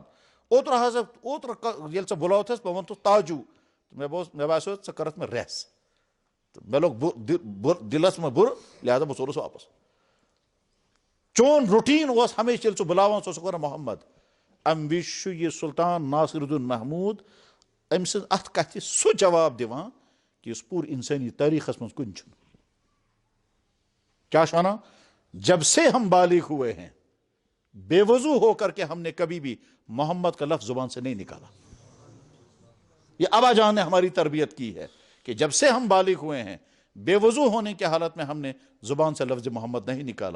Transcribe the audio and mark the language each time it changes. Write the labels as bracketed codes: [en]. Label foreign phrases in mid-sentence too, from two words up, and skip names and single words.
[ks] اوترٕ ییٚلہِ ژٕ بُلوتھس بہٕ ووٚنتھُس تاجوٗ، مےٚ باسیو ژٕ کٔرٕتھ مےٚ رٮ۪س، تہٕ مےٚ لوٚگ دِلس منٛز بُرٕ، لہٰذا بہٕ ژوٚلُس واپس. چون روٹیٖن اوس ہمیشہٕ ییٚلہِ ژٕ بُلاوان ژٕ اوسُکھ ونان محمد. امہِ وِزِ چھُ یہِ سُلطان ناصر الدین محموٗد أمۍ سٕنٛز اتھ کتھِ سُہ جواب دِوان کہِ یُس پوٗرٕ انسٲنی تٲریٖخس منٛز کُنہِ چھُنہٕ. کیٛاہ چھُ ونان؟ [ur] جب سے ہم بالغ ہوئے ہیں بے وضو ہو کر کے ہم نے کبھی بھی محمد کا لفظ زبان سے نہیں نکالا. یہ ابا جان نے ہماری تربیت کی ہے کہ جب سے ہم بالغ ہوئے ہیں بے وضو ہونے کی حالت میں ہم نے زبان سے لفظ محمد نہیں نکالا.